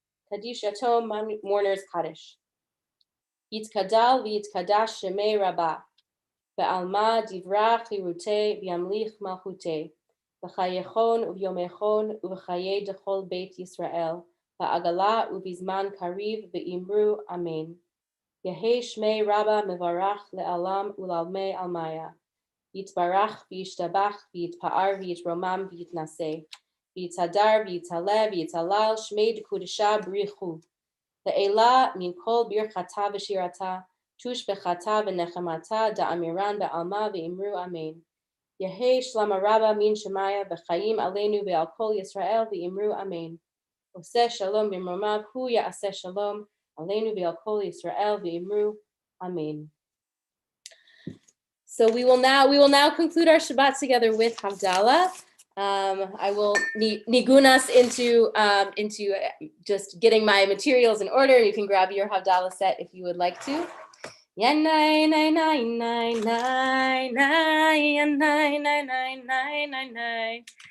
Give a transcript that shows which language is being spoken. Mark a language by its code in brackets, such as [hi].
[he] קדיש יתום [en] mourners Kaddish. [arc] יתגדל ויתקדש שמי רבה, בעלמא דברה חירותי וימליך מלכותי, בחייכון וביומכון ובחיי דכל בית ישראל. בעגלה ובזמן קריב ואמרו אמן. יהי שמי רבה מברך לעלם ולעלמי עלמיה. יתברך וישתבח ויתפאר ויתרומם ויתנשא. ויתהדר ויתעלה ויתהלל שמי דקודשה בריחו. לעילה מן כל ברכתה ושירתה, תושבחתה ונחמתה דאמירן בעלמה ואמרו אמן. יהי שלמה רבה מן שמיה בחיים עלינו ועל כל ישראל ואמרו אמן. [he] עושה שלום במרומיו, הוא יעשה שלום עלינו ועל כל ישראל ואמרו amen. [en] So we will now conclude our Shabbat together with Havdalah. I will nigun us into just getting my materials in order. You can grab your Havdalah set if you would like to. Yanai nai nai nai nai nai yanai nai nai nai nai nai